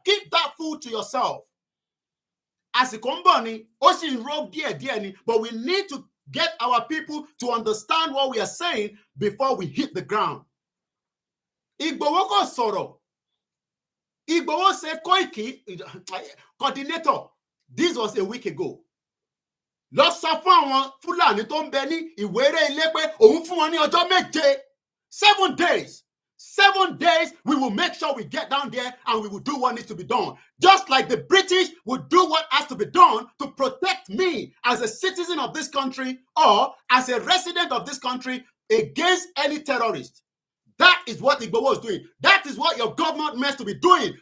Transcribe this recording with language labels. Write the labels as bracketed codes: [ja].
[en] Keep that food to yourself. As a company, but we need to get our people to understand what we are saying before we hit the ground. [yo] Igboho ko sọ̀rọ̀. [en] Igboho said, Koiki, coordinator, this was a week ago. [yo] Lọ sọ fún àwọn Fúlàní tó ń bẹ ní Ìwéré Ilé pé òun fún wọn ní ọjọ́ méje. [en] 7 days. 7 days, we will make sure we get down there and we will do what needs to be done. Just like the British would do what has to be done to protect me as a citizen of this country or as a resident of this country against any terrorist. That is what Igboho is doing. That is what your government meant to be doing.